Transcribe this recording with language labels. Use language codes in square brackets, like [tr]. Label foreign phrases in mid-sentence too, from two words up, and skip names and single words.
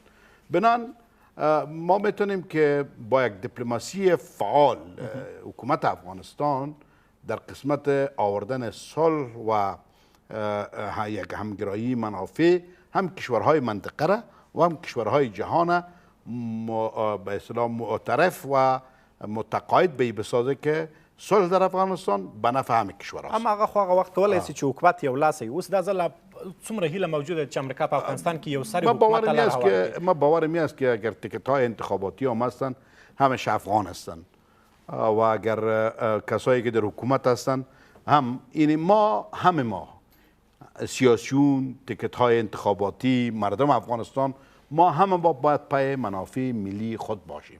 [fa] بنان ما میتونیم که با یک دیپلماسی فعال حکومت افغانستان در قسمت آوردن صلح و یک همگرایی منافع هم کشورهای منطقه را و هم کشورهای جهان به اصطلاح معترف و متقاعد به بسازه که صلح در افغانستان به نفع همه کشورها است. اما [ps] هغه خو هغه وخت کولی شي چې حکومت یو لاس وي. اوس دا ځل څومره هیله موجوده چې امریکا په افغانستان کې یو سری حکومت ته لاره هواره کړي. [fa] ما باورم است که اگر تیکت های انتخاباتی هم هستن همش افغان هستن و اگر کسایی که در حکومت هستن هم این ما سیاسیون، تیکت های انتخاباتی، مردم افغانستان ما همه باید پای منافع ملی خود باشیم.